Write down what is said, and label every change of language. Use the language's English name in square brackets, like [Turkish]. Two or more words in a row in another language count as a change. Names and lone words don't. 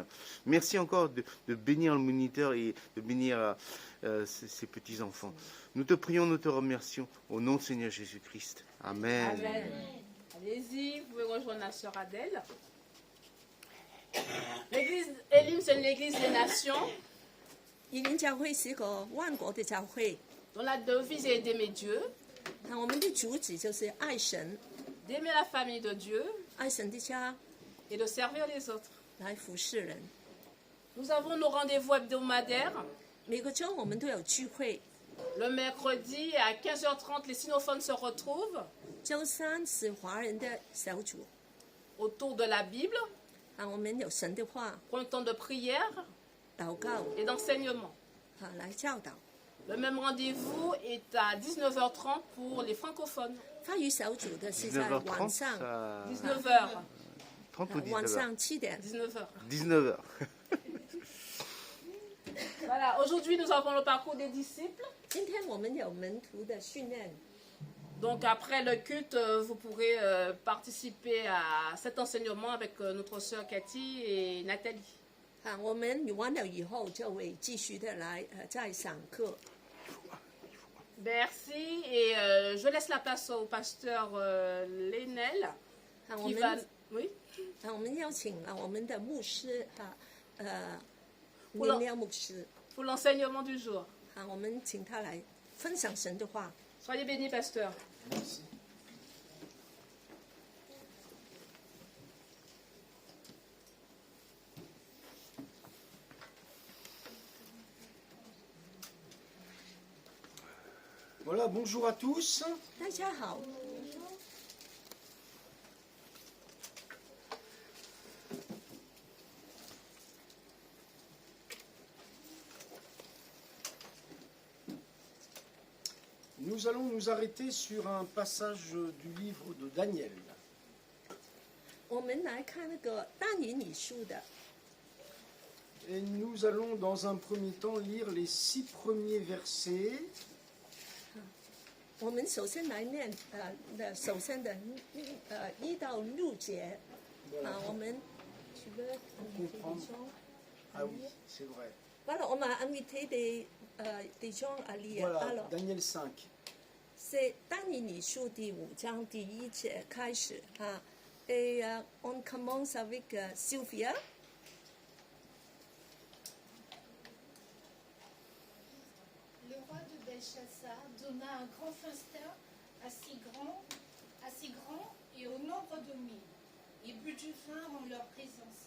[French] Merci encore de bénir le moniteur et de bénir ces petits-enfants. Nous te prions, nous te remercions, au nom de Seigneur Jésus-Christ. Amen. Amen. Allez-y, vous pouvez rejoindre la sœur Adèle. L'église Elim, c'est une église des nations [Chinese] 以林教会是个万国的教会， [French] dont la devise est d'aimer Dieu, [Chinese] 我们的主旨就是爱神， [French] d'aimer la famille de Dieu [Chinese] 爱神的家， [French] et de servir les autres. [Chinese] 来服侍人。 [French] Nous avons nos rendez-vous hebdomadaires. [Chinese] 每个周我们都有聚会， [French] Le mercredi à 15h30, les sinophones se retrouvent [Chinese] 周三是华人的小组， [French] autour de la Bible [Chinese] 我们有神的话 [French] pour un temps de prière [Chinese] 祷告 [French] et d'enseignement. [Chinese] 来教导。 [French] Le même rendez-vous est à 19h30 pour les francophones. [Chinese] 法语小组的是在 19h30, 晚上， [French] 19h. 30 ou [Chinese] 晚 19h 上7点。 [French] 19h. 19h. Voilà, aujourd'hui nous avons le parcours des disciples. [Chinese] 今天我们有门徒的训练， [French] Donc après le culte, vous pourrez participer à cet enseignement avec notre sœur Cathy et Nathalie. [Chinese] 我们完了以后就会继续的来再上课。 [French] Merci et je laisse la place au pasteur Lénel [Chinese] 我 [French] qui [Chinese] 们 [French] va... Oui. [Chinese] 我们邀请我们的牧师我了林亮牧师 [French] Pour l'enseignement du jour. [Chinese] 我们请他来分享神的话。 [French] Soyez bénis, pasteur. Voilà, bonjour à tous. [Chinese] 大家好， [French] Nous allons nous arrêter sur un passage du livre de Daniel. [Chinese] 我们来看那个但以理书的 [French] Et nous allons dans un premier temps lire les 6 premiers versets. [Chinese] 我们首先来念首先的1到6节 [French] Voilà, 我们 tu veux comprendre. Ah oui, c'est vrai. Voilà, on m'a invité des gens à lire. Voilà, Alors, Daniel 5. c'est [Chinese] 但以理书第5章第1节开始啊。 [French] Et on commence avec Sylvia. Le roi de Belshazzar donna un grand festin assez grand et au nombre de 1000, et but du vin en leur présence.